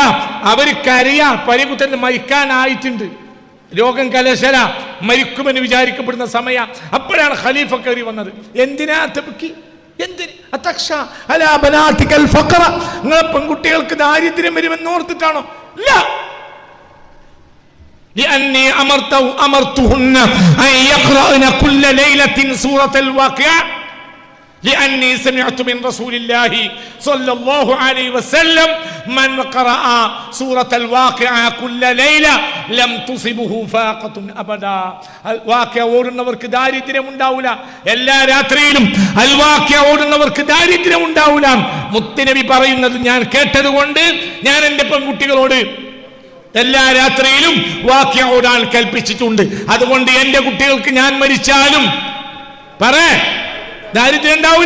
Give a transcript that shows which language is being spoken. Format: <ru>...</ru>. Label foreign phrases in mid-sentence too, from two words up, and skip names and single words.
<ml>അവർ കരയാ, പരികുത്തൻ മരിക്കാനായിട്ടുണ്ട്, രോഗം കലശല, മരിക്കുമെന്ന് വിചാരിക്കപ്പെടുന്ന സമയം. അപ്പോഴാണ് ഖലീഫ കയറി വന്നത്. എന്തിനാ തബ്കി? നിങ്ങളെ പെൺകുട്ടികൾക്ക് ദാരിദ്ര്യം വരുമെന്ന് ഓർത്തിട്ടാണോ? ഇല്ല.</ml> <ar>لأني أمرتهن أن يقرأن كل ليلة سورة الواقعة لأني سمعت من رسول الله صلى الله عليه وسلم من قرأ سورة الواقعة كل ليلة لم تصبه فاقة أبدا.</ar> <ml>الواقعة ഓടുന്നവർക്ക് ദാരിദ്ര്യം ഉണ്ടാവില്ല. എല്ലാ രാത്രിയിലും അൽവാഖിയ ഓടുന്നവർക്ക് ദാരിദ്ര്യം ഉണ്ടാവില്ല. മുത്തുനബി പറയുന്നത് ഞാൻ കേട്ടതുകൊണ്ട് ഞാൻ എൻ്റെ പെൺകുട്ടികളോട് എല്ലാ രാത്രിയിലും വാക്യ ഓടാൻ കൽപ്പിച്ചിട്ടുണ്ട്. അതുകൊണ്ട് എൻ്റെ കുട്ടികൾക്ക് ഞാൻ മരിച്ചാലും ദാരിദ്ര്യം ഉണ്ടാവില്ല.</ml>